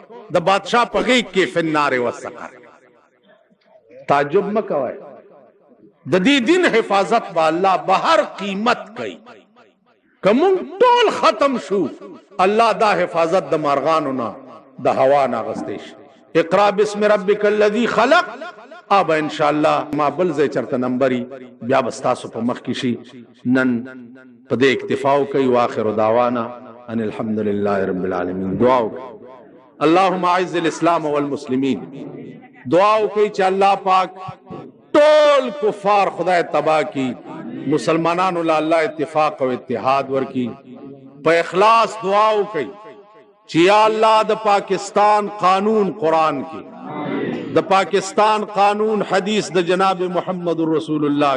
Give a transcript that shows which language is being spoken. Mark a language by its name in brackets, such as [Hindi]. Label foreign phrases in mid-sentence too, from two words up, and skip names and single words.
[Pashto] د بادشاہ په غیږ کې [Arabic] فی النار والسقر [Pashto] تعجب مه کوئ د دې دین حفاظت به الله به هر قیمت کوي که موږ ټول ختم شو الله دا حفاظت د مارغانو نه د هوا نه اخیستی شي [Arabic] اقرا باسم ربک الذی خلق [Pashto] اب [Arabic] ان شاء الله [Pashto] ما بل ځای چرته نمبري بیا به ستاسو په مخ کې شي نن په دې اکتفا وکئ [Arabic] واخر دعوانا ان الحمد لله رب العالمین [Pashto] دعا وکئ [Arabic] اللهم اعز الاسلام والمسلمین [Pashto] دعا وکئ چې الله پاک ټول کفار خدای تباہ کی مسلمانانو له الله اتفاق او اتحاد ورکی په اخلاص دعا وکئ چې یا الله د پاکستان قانون قرآن کی د پاکستان قانون حدیث د جناب محمد رسول الله